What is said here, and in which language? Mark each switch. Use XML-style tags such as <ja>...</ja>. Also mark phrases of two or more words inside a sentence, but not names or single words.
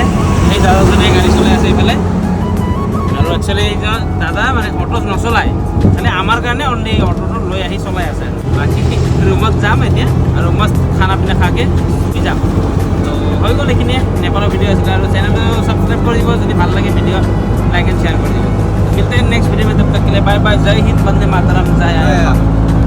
<as>সেই দাদাজনে গাড়ী চলাই আছে এইফালে আৰু একচুৱেলি এইজন দাদা মানে অটো নচলায় মানে আমাৰ কাৰণে অনলি অটোটো লৈ আহি চলাই আছে বাকী ৰুমত যাম এতিয়া আৰু</as> <hi>मस्त खाना पीना खाके</hi> <as>যাম তো হৈ গ'ল এইখিনিয়ে নেপালৰ ভিডিঅ' আছিলে আৰু চেনেলটো ছাবস্ক্ৰাইব কৰি দিব যদি ভাল লাগে ভিডিঅ'</as> <en>like and share</en> <as>কৰি দিব</as> <hi>मिलते हैं नेक्स्ट वीडियो में तब तक के लिए बाय बाय जय हिंद वंदे मातरम जय</hi>